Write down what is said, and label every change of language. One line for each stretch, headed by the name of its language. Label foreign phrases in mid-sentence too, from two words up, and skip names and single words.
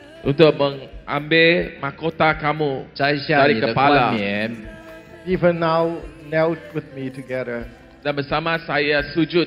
Indonesian: untuk mengambil mahkota kamu
Chinese: 摘下
Indonesian: dari
Chinese: 你的
Indonesian: kepala.
Chinese: 冠冕。
English: Even now, knelt with me together.
Indonesian: Dan bersama saya sujud.